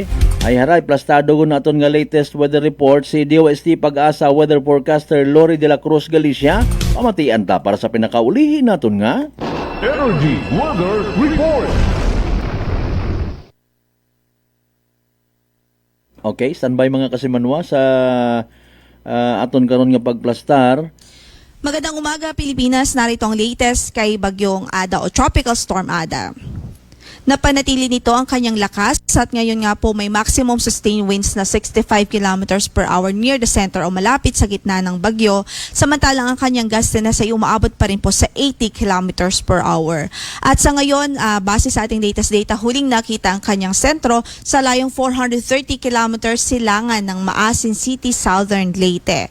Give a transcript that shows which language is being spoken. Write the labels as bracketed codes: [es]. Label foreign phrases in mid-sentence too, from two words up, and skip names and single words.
[hil] Ay haray, plastado ko na aton nga latest weather report si DOST Pag-asa weather forecaster Lori de la Cruz Galicia. Pamatian ta para sa pinakaulihin naton nga Energy Weather Report. Okay, standby mga kasimanwa sa aton karon nga pagplastar. [tl] Magandang umaga Pilipinas, narito ang latest kay Bagyong Ada o Tropical Storm Ada. Napanatili nito ang kanyang lakas at ngayon nga po may [en] maximum sustained winds na 65 kilometers per hour near the center [tl] o malapit sa gitna ng bagyo, samantalang ang kanyang gustiness ay umaabot pa rin po sa 80 [en] kilometers per hour. [tl] At sa ngayon, base sa ating latest data, huling nakita ang kanyang sentro sa layong 430 kilometers silangan ng Maasin City, Southern Leyte.